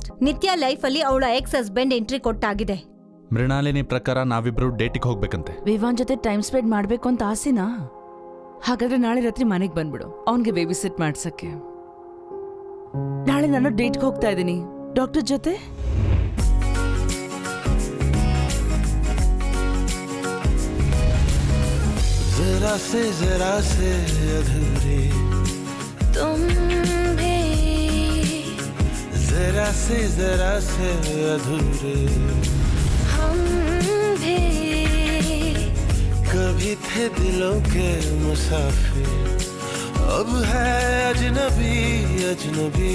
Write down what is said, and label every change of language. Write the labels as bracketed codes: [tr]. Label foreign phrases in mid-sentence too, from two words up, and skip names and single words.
[kn] ನಿತ್ಯ ಲೈಫ್ ಅಲ್ಲಿ ಅವಳ [en] ex husband [kn] ಎಂಟ್ರಿ ಕೊಟ್ಟಾಗಿದೆ. ಮೃಣಾಲಿನಿ ಪ್ರಕಾರ ನಾವಿಬ್ರು ಡೇಟಿಗೆ ಹೋಗ್ಬೇಕಂತೆ. ವಿವಾನ್ ಜೊತೆ [en] time spend [kn] ಮಾಡ್ಬೇಕು ಅಂತ ಆಸೆನಾ? ಹಾಗಾದ್ರೆ ನಾಳೆ ರಾತ್ರಿ ಮನೆಗೆ ಬಂದ್ಬಿಡು, ಅವನ್ಗೆ [en] baby sit [kn] ಮಾಡ್ಸಕ್ಕೆ. ನಾಳೆ ನಾನು ಡೇಟ್ಗೆ ಹೋಗ್ತಾ ಇದ್ದೀನಿ ಡಾಕ್ಟರ್ ಜೊತೆ. [hi] जरा से अधूरे तुम भी, जरा से अधूरे हम भी, कभी थे दिलों के मुसाफिर, अब है अजनबी अजनबी।